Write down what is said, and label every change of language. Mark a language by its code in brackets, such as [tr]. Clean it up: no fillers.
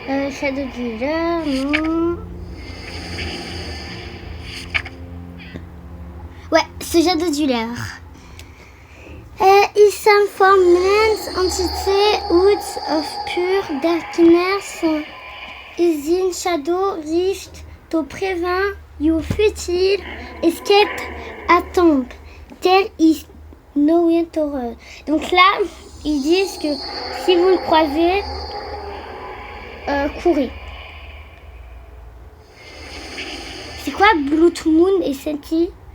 [fr] Shadow Dueler, non. Ouais, c'est Shadow Dueler. [en] Is some formless entity out of pure darkness is in shadow rift to prevent your futile escape attempt. There is no way to run. [fr] Donc là, ils disent que si vous le croisez, courez. C'est quoi Blood Moon et Senti?